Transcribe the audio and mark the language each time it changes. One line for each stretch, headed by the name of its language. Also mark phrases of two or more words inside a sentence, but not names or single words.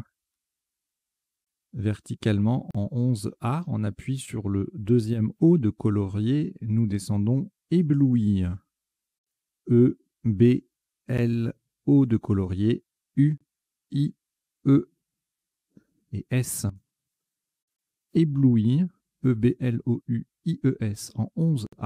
French: Verticalement en 11A, on appuie sur le deuxième O de colorier. Nous descendons ébloui. E, B, L, O de colorier. U, I, E et S. Ébloui, E, B, L, O, U, I, E, S en 11A.